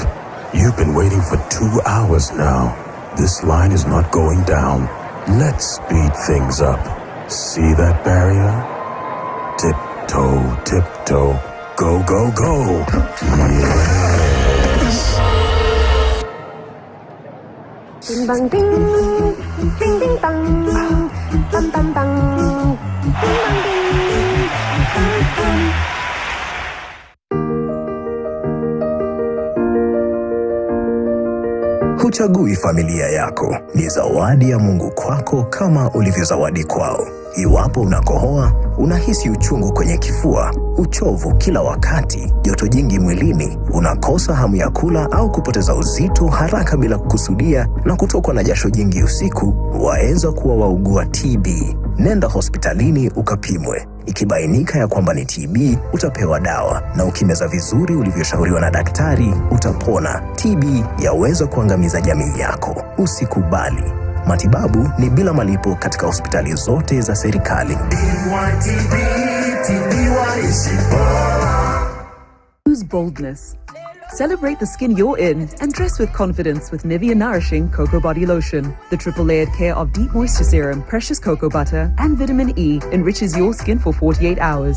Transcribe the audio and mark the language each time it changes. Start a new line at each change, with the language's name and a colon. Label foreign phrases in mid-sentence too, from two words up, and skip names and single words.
English: You've been waiting for 2 hours now. This line is not going down. Let's speed things up. See that barrier? Tiptoe, tiptoe. Go, go, go. Yes. Ding bang ding. Ding ding bang. Bang bang bang. Ding bang ding. Bang bang.
Swahili: Huchagui familia yako, ni zawadi ya Mungu kwako kama ulivyozawadi kwao. Iwapo unakohoa, unahisi uchungu kwenye kifua, uchovu kila wakati, joto jingi mwilini, unakosa hamu ya kula au kupoteza uzito haraka bila kukusudia na kutokwa na jasho jingi usiku, waweza kuwa waugua TB. Nenda hospitalini ukapimwe. Ikibainika ya kwamba ni TB, utapewa dawa, na ukimeza vizuri ulivyoshauriwa na daktari, utapona. TB yaweza kuangamiza jamii yako. Usikubali. Matibabu ni bila malipo katika hospitali zote za serikali.
English: Choose boldness. Celebrate the skin you're in and dress with confidence with Nivea Nourishing Cocoa Body Lotion. The triple-layered care of deep moisture serum, precious cocoa butter, and vitamin E enriches your skin for 48 hours.